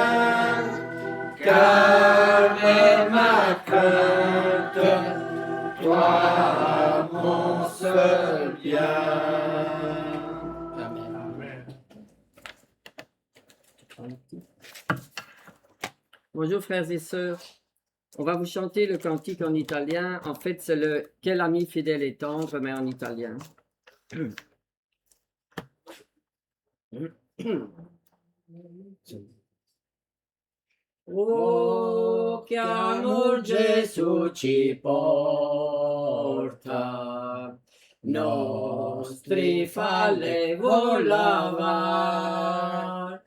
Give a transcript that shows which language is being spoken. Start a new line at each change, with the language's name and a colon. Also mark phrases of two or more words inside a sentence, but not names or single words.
French: Calme ma crainte, toi mon seul bien. Amen. Bonjour frères et sœurs. On va vous chanter le cantique en italien. En fait, c'est le Quel ami fidèle et tendre, mais en italien.
Italian: Oh, che amor Gesù ci porta, nostri falle vuol lavar.